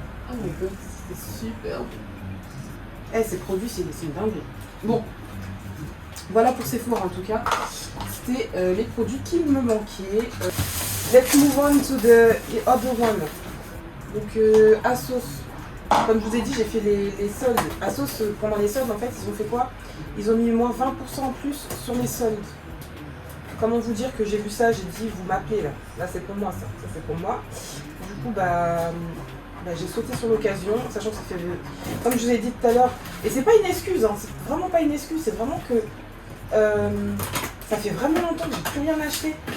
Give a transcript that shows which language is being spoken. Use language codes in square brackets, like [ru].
[en] Oh my god, [fr] c'est super. Ces produits, c'est une dinguerie. Bon, voilà pour Sephora en tout cas. C'était les produits qui me manquaient. [en] Let's move on to the other one. [fr] Donc Asos. Comme je vous ai dit, j'ai fait les soldes. Asos, pendant les soldes, en fait, ils ont fait quoi? Ils ont mis moins 20% en plus sur les soldes. Comment vous dire que j'ai vu ça, j'ai dit, vous m'appelez là. Là, c'est pour moi, ça c'est pour moi. Du coup, j'ai sauté sur l'occasion, sachant que ça fait, comme je vous ai dit tout à l'heure, et c'est pas une excuse, hein, c'est vraiment pas une excuse, c'est vraiment que ça fait vraiment longtemps que j'ai plus rien acheté.